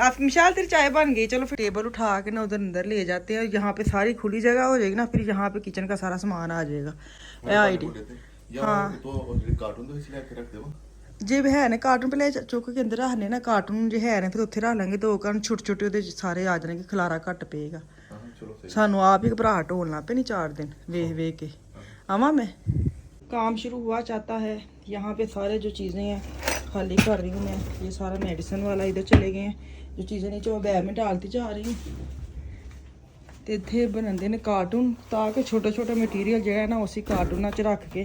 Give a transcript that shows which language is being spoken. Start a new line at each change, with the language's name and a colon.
Hindi: आप मिशाल तेरी चाय बन गई, चलो फिर टेबल उठा के ना उधर अंदर ले जाते हैं। यहाँ पे सारी खुली जगह हो जाएगी ना, फिर यहाँ पे किचन का सारा सामान आ जाएगा। हाँ
Punjabi: ਕਾਰਟੂਨ ਦੇ ਵਿੱਚ ਲੈ ਕੇ ਰੱਖ ਦੇਵਾਂ ਜੇ ਹੈ ਨੇ ਕਾਰਟੂਨ ਪਹਿਲੇ ਚੁੱਕ ਕੇ ਅੰਦਰ ਰੱਖਨੇ ਨਾ, ਕਾਰਟੂਨ ਜੇ ਹੈ ਨੇ ਫਿਰ ਉੱਥੇ ਰੱਖ ਲਾਂਗੇ। 2 ਕਾਰਨ ਛੋਟੇ ਛੋਟੇ ਉਹਦੇ ਸਾਰੇ ਆ ਜਾਣਗੇ, ਖਲਾਰਾ ਘੱਟ ਪਏਗਾ। ਹਾਂ ਚਲੋ ਸਹੀ। ਸਾਨੂੰ ਆਪ ਹੀ ਘਬਰਾਹਟ ਹੋਣ ਲੱਗ ਪਈ, नहीं 4 दिन ਵੇਖ ਵੇਖ के आवा मैं।
Hindi: काम शुरू हुआ चाहता है। यहाँ पे सारे जो चीज़ें हैं खाली कर रही हूँ मैं। ये सारा मेडिसिन वाला इधर चले गए हैं, जो चीज़ें नीचे वो बैग में डालती जा रही हूँ। तो इतने बनते हैं कार्टून ताकि छोटा छोटा मटीरियल जो है ना उसी कार्टूना च रख के।